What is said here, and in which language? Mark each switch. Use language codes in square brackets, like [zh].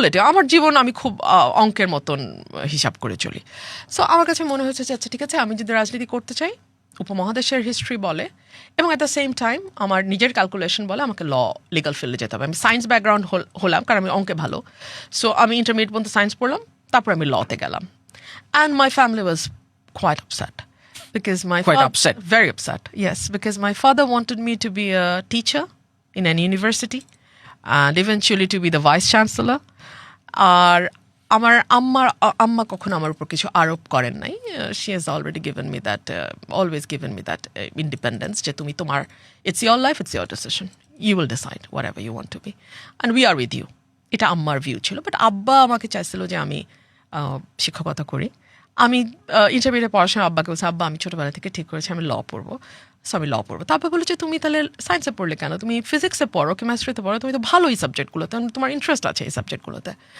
[bn] আমার জীবন আমি খুব অঙ্কের মতন হিসাব করে চলি। সো আমার কাছে মনে হয়েছে যে আচ্ছা ঠিক আছে, আমি যদি রাজনীতি করতে চাই, উপমহাদেশের হিস্ট্রি বলে এবং অ্যাট দ্য সেম টাইম আমার নিজের ক্যালকুলেশন বলে আমাকে লিগাল ফিল্ডে যেতে হবে। আমি সায়েন্স ব্যাকগ্রাউন্ড হলাম কারণ আমি অঙ্কে ভালো। সো আমি ইন্টারমিডিয়েট পর্যন্ত সায়েন্স পড়লাম, তারপর আমি লতে গেলাম। [en] And my family was quite upset because very upset. Yes, because my father wanted me to be a teacher in an university and eventually to be the vice chancellor. [bn] আর আমার আম্মা কখনো আমার উপর কিছু আরোপ করেন নাই। [en] She has already given me that, always given me that independence, [bn] যে তুমি তোমার, [en] it's your life, it's your decision, you will decide whatever you want to be and we are with you. [bn] এটা আম্মার ভিউ ছিল। But আব্বা আমাকে চাইছিল যে আমি শিক্ষকতা করি। আমি ইন্টারমিডিয়েট পড়াশোনা আব্বাকে বলছি, আব্বা আমি ছোটোবেলা থেকে ঠিক করেছি আমি ল পড়বো, সো আমি ল পড়বো। তারপর বলেছে তুমি তাহলে সায়েন্সে পড়লে কেন, তুমি ফিজিক্সে পড়ো, কেমিস্ট্রিতে পড়ো, তুমি তো ভালো এই সাবজেক্টগুলোতে, তোমার ইন্টারেস্ট আছে এই সাবজেক্টগুলোতে।